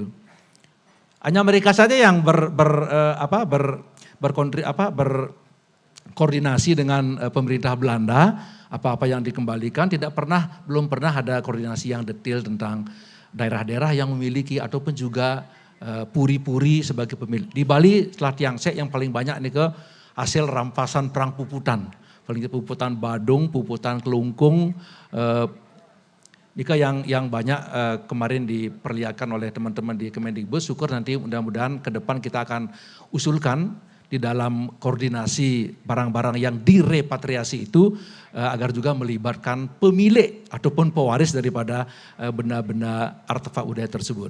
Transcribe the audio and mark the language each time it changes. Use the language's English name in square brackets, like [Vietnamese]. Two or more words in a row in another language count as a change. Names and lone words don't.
[Indonesian] Hanya mereka saja yang berkoordinasi dengan pemerintah Belanda, apa-apa yang dikembalikan belum pernah ada koordinasi yang detail tentang daerah-daerah yang memiliki ataupun juga puri-puri sebagai pemilik. Di Bali setelah Tiangsek yang paling banyak ini ke hasil rampasan perang puputan. Paling puputan Badung, puputan Kelungkung, Nika yang banyak kemarin diperlihatkan oleh teman-teman di Kemendikbud. Syukur nanti mudah-mudahan ke depan kita akan usulkan di dalam koordinasi barang-barang yang direpatriasi itu agar juga melibatkan pemilik ataupun pewaris daripada benda-benda artefak budaya tersebut.